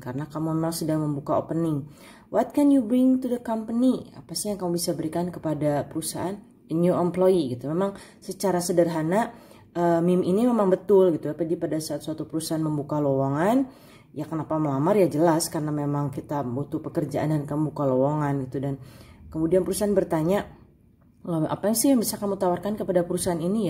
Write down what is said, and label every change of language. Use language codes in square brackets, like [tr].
[id] Karena kamu memang sedang membuka opening. [en] What can you bring to the company? [id] Apa sih yang kamu bisa berikan kepada perusahaan? A new employee gitu. Memang secara sederhana meme ini memang betul gitu. Jadi pada saat suatu perusahaan membuka lowongan, ya kenapa melamar? Ya jelas karena memang kita butuh pekerjaan dan kamu buka lowongan gitu. Dan kemudian perusahaan bertanya, apa sih yang bisa kamu tawarkan kepada perusahaan ini?